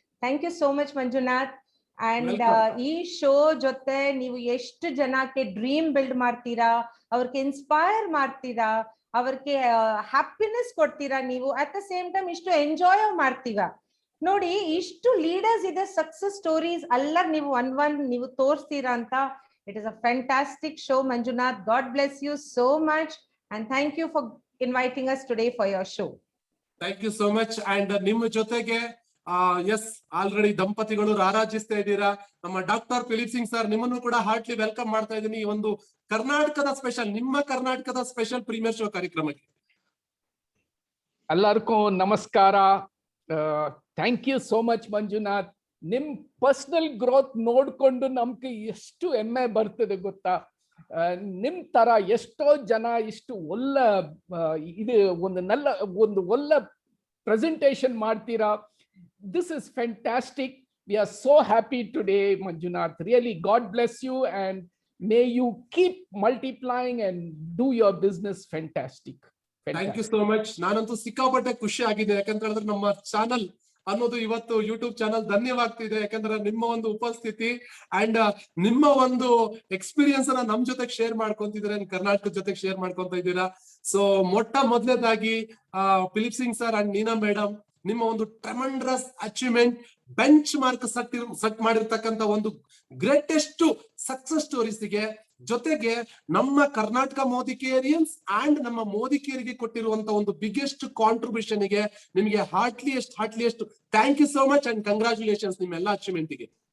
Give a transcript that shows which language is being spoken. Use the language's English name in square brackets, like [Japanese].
[English] thank you so much [Kannada] Manjunath. And ಈ show ಜೊತೆ ನೀವು ಎಷ್ಟು ಜನಕ್ಕೆ ಡ್ರೀಮ್ ಬಿಲ್ಡ್ ಮಾಡ್ತೀರಾ, ಅವ್ರಿಗೆ ಇನ್ಸ್ಪೈರ್ ಮಾಡ್ತೀರಾ, ಅವ್ರಿಗೆ ಹ್ಯಾಪಿನೆಸ್ ಕೊಡ್ತೀರಾ, ನೀವು [English] at the same time [Kannada] ಇಷ್ಟು ಎಂಜಾಯ್ ಮಾಡ್ತೀವ. ನೋಡಿ, ಇಷ್ಟು ಲೀಡರ್ಸ್ ಇದೆ, ಸಕ್ಸಸ್ ಸ್ಟೋರೀಸ್ ಎಲ್ಲ ನೀವು ನೀವು ತೋರಿಸ್ತೀರಾ ಅಂತ. [English] It is a fantastic show, Manjunath. God bless you so much. And thank you for inviting us today for your show. Thank you so much. [Kannada] And ನಿಮ್ಮ ಜೊತೆಗೆ ಎಸ್, ಆಲ್ರೆಡಿ ದಂಪತಿಗಳು ರಾರಾಜಿಸ್ತಾ ಇದ್ದೀರಾ. ನಮ್ಮ ಡಾಕ್ಟರ್ ಫಿಲಿಪ್ ಸಿಂಗ್ ಸರ್, ನಿಮ್ಮನ್ನು ಕೂಡ heartly welcome ಮಾಡ್ತಾ ಇದ್ದೀನಿ ಈ ಒಂದು ನಿಮ್ಮ ಕರ್ನಾಟಕದ ಸ್ಪೆಷಲ್ ಪ್ರೀಮಿಯರ್ ಶೋ ಕಾರ್ಯಕ್ರಮಕ್ಕೆ. ಎಲ್ಲರಿಗೂ ನಮಸ್ಕಾರ. [English] thank you so much [Kannada] Manjunath. ನಿಮ್ ಪರ್ಸನಲ್ ಗ್ರೋತ್ ನೋಡ್ಕೊಂಡು ನಮ್ಗೆ ಎಷ್ಟು ಹೆಮ್ಮೆ ಬರ್ತದೆ ಗೊತ್ತಾ. ನಿಮ್ ತರ ಎಷ್ಟೋ ಜನ ಇಷ್ಟು ಇದು ಒಂದು ಒಳ್ಳೆ ಪ್ರೆಸೆಂಟೇಶನ್ ಮಾಡ್ತೀರಾ. [English] This is fantastic. We are so happy today Manjunath. Really God bless you and may you keep multiplying and do your business fantastic. Thank you so much. [Kannada] ನಾನಂತೂ ಸಿಕ್ಕಾಪಟ್ಟೆ ಖುಷಿ ಆಗಿದೆ. ಯಾಕಂತ ಹೇಳಿದ್ರೆ ನಮ್ಮ ಚಾನಲ್ ಅನ್ನೋದು ಇವತ್ತು ಯೂಟ್ಯೂಬ್ ಚಾನಲ್ ಧನ್ಯವಾಗ್ತಿದೆ. ಯಾಕಂದ್ರೆ ನಿಮ್ಮ ಒಂದು ಉಪಸ್ಥಿತಿ ಅಂಡ್ ನಿಮ್ಮ ಒಂದು ಎಕ್ಸ್ಪೀರಿಯನ್ಸ್ ಅನ್ನ ನಮ್ ಜೊತೆಗೆ ಶೇರ್ ಮಾಡ್ಕೊಂತಿದ್ದೀರಾ, ಕರ್ನಾಟಕದ ಜೊತೆಗೆ ಶೇರ್ ಮಾಡ್ಕೊಂತ ಇದ್ದೀರಾ. ಸೊ ಮೊದಲನೇದಾಗಿ Philip Singh sir and Neena madam, ನಿಮ್ಮ ಒಂದು tremendous achievement, bench mark set ಮಾಡಿರ್ತಕ್ಕಂಥ ಒಂದು ಗ್ರೇಟೆಸ್ಟ್ ಸಕ್ಸಸ್ ಸ್ಟೋರೀಸ್ಗೆ, ಜೊತೆಗೆ ನಮ್ಮ ಕರ್ನಾಟಕ ಮೋದಿಕೇರಿಯನ್ಸ್ ಅಂಡ್ ನಮ್ಮ ಮೋದಿಕೇರಿಗೆ ಕೊಟ್ಟಿರುವಂತ ಒಂದು ಬಿಗ್ಗೆಸ್ಟ್ ಕಾಂಟ್ರಿಬ್ಯೂಷನ್ ಗೆ ನಿಮಗೆ [English] heartliest thank you so much [Kannada] and congratulations ನಿಮ್ಮೆಲ್ಲ ಅಚೀವ್ಮೆಂಟ್ ಗೆ.